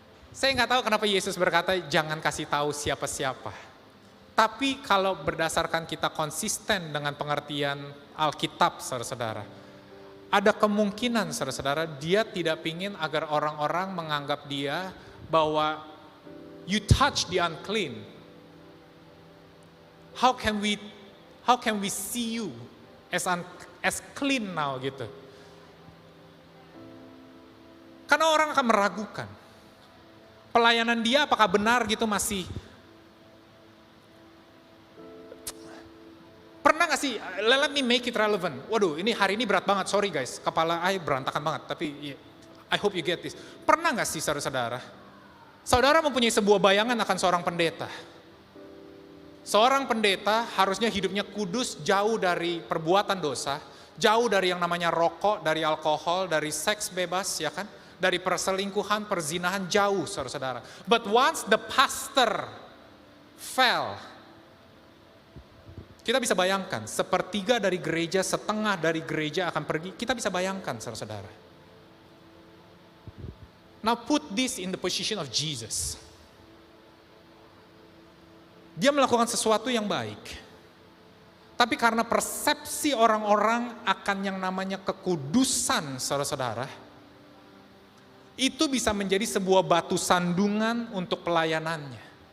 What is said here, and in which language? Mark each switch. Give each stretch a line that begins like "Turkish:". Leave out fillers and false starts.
Indonesian: Saya nggak tahu kenapa Yesus berkata jangan kasih tahu siapa-siapa. Tapi kalau berdasarkan kita konsisten dengan pengertian Alkitab, saudara-saudara, ada kemungkinan, saudara-saudara, dia tidak ingin agar orang-orang menganggap dia bahwa
English: You touch the unclean. How can we see you as clean now
Indonesian: gitu? Karena orang akan meragukan. Pelayanan dia apakah benar gitu masih. Pernah gak sih,
English: let me make it relevant.
Indonesian: Waduh, ini hari ini berat banget,
English: sorry guys.
Indonesian: Kepala I berantakan banget, tapi
English: I hope you get this.
Indonesian: Pernah gak sih saudara-saudara? Saudara mempunyai sebuah bayangan akan seorang pendeta. Seorang pendeta harusnya hidupnya kudus, jauh dari perbuatan dosa, jauh dari yang namanya rokok, dari alkohol, dari seks bebas, ya kan? Dari perselingkuhan, perzinahan, jauh saudara-saudara.
English: But once the pastor fell,
Indonesian: kita bisa bayangkan, sepertiga dari gereja, setengah dari gereja akan pergi. Kita bisa bayangkan, saudara-saudara.
English: Now put this in the position of Jesus.
Indonesian: Dia melakukan sesuatu yang baik. Tapi karena persepsi orang-orang akan yang namanya kekudusan, saudara-saudara, itu bisa menjadi sebuah batu sandungan untuk pelayanannya.